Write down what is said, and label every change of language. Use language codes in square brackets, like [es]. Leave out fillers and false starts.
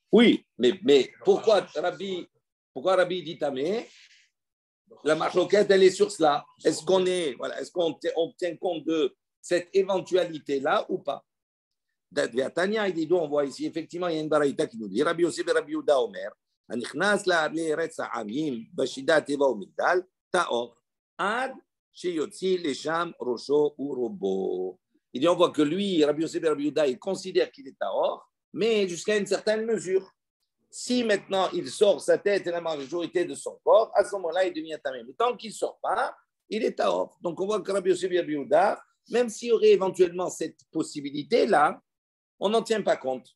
[fr] Oui, mais pourquoi Rabbi dit tamé? La marloquette, elle est sur cela. Est-ce qu'on tient compte de cette éventualité-là ou pas? Tania, il dit, on voit ici, effectivement, il y a une baraïta qui nous dit, Rabbi Yosef et Rabbi Yehuda Omer, [he] הנכנס לארץ העמים בשידה טבע ומגדל, טהור, עד שיוציא לשם ראשו ורובו. [fr] Il dit, on voit que lui, Rabbi Yosef et Rabbi Yehuda, il considère qu'il est tahor, mais jusqu'à une certaine mesure. Si maintenant il sort sa tête et la majorité de son corps, à ce moment-là, il devient tamé. Mais tant qu'il ne sort pas, il est tahor. Donc on voit que Rabbi Yosef et Rabbi Yehuda, même s'il y aurait éventuellement cette possibilité-là, on n'en tient pas compte.